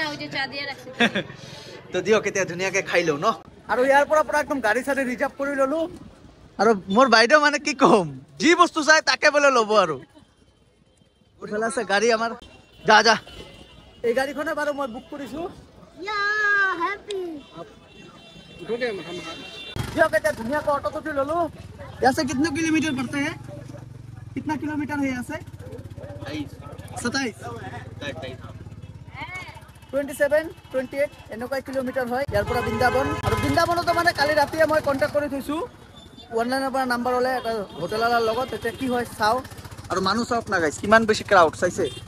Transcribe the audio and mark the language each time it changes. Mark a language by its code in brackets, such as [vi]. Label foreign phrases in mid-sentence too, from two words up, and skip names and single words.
[as] তো দিয়ক এতিয়া ধুনীয়াকে খাই লওঁ ন আৰু ইয়াৰ পৰা পুৰা একদম গাড়ী চাড়ী ৰিজাৰ্ভ কৰি ললো আৰু মোৰ বাইদেউ মানে কি কম যি বস্তু চাই তাকে বোলে ল'ব আৰু ওঠালা আছে গাড়ী আমাৰ যা যা এই গাড়ীখনে বাৰু মই বুক কৰিছো दियक এতিয়া ধুনীয়াকৈ অটোত উঠি ললো [hi] यहाँ से कितना किलोमीटर पड़ता है कितना किलोमीटर है यहाँ से [as] 27 27 28 এনেকুৱা কিলোমিটাৰ হয় ইয়াৰ পৰা বৃন্দাবন আৰু বৃন্দাবনতো মানে কালি ৰাতিয়ে মই কন্টাক্ট কৰি থৈছো অনলাইনৰ পৰা নাম্বাৰ হ'লে এটা হোটেলাৰৰ লগত তেতিয়া কি হয় চাও আৰু মানুহ চাওক না গাইস কিমান বেছি ক্ৰাউড চাইছে